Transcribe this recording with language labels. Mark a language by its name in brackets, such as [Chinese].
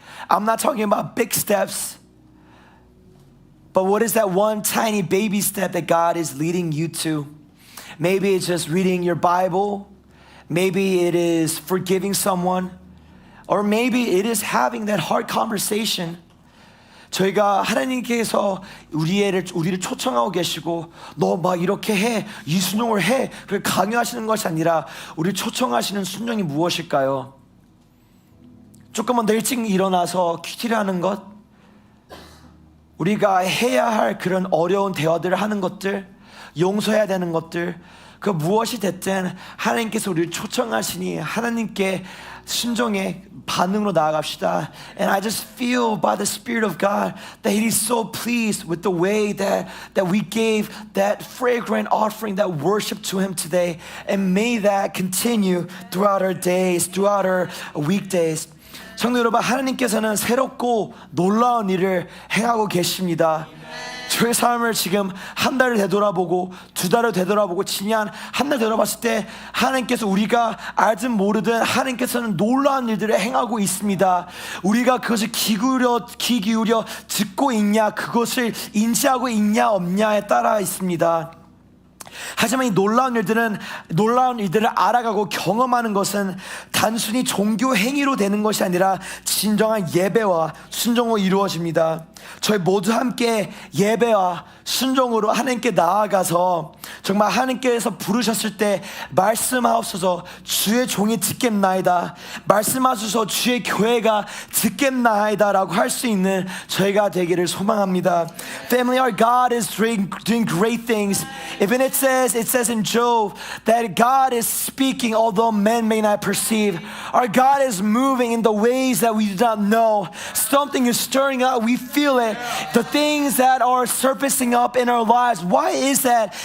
[English] I'm not talking about big steps, but what is that one tiny baby step that God is leading you to? Maybe it's just reading your Bible. Maybe it is forgiving someone. Or maybe it is having that hard conversation. [Korean] 저희가 하나님께서 우리를 초청하고 계시고 너 막 이렇게 해, 이 순종을 해, 그렇게 강요하시는 것이 아니라 우리를 초청하시는 순종이 무엇일까요? 조금만 더 일찍 일어나서 큐티를 하는 것, 우리가 해야 할 그런 어려운 대화들을 하는 것들, 용서해야 되는 것들, 그 무엇이 됐든 하나님께서 우리를 초청하시니 하나님께 순종의 반응으로 나아갑시다. And I just feel by the Spirit of God that He is so pleased with the way that we gave that fragrant offering, that worship to Him today. And may that continue throughout our days, throughout our weekdays. 성도 여러분, 하나님께서는 새롭고 놀라운 일을 행하고 계십니다. 저의 삶을 지금 한 달을 되돌아보고 두 달을 되돌아보고 지난 한 달 되돌아봤을 때 하나님께서 우리가 알든 모르든 하나님께서는 놀라운 일들을 행하고 있습니다. 우리가 그것을 귀 기울여 듣고 있냐, 그것을 인지하고 있냐 없냐에 따라 있습니다. 하지만 이 놀라운 일들을 알아가고 경험하는 것은 단순히 종교 행위로 되는 것이 아니라 진정한 예배와 순종으로 이루어집니다. 저희 모두 함께 예배와 순종으로 하나님께 나아가서 정말 하나님께서 부르셨을 때 말씀하옵소서 주의 종이 듣겠나이다, 말씀하소서 주의 교회가 듣겠나이다 라고 할 수 있는 저희가 되기를 소망합니다. [English] Family, our God is doing great things. Even it says in Job that God is speaking although men may not perceive. Our God is moving in the ways that we do not know. Something is stirring up, we feel it. The things that are surfacing up in our lives, why is that?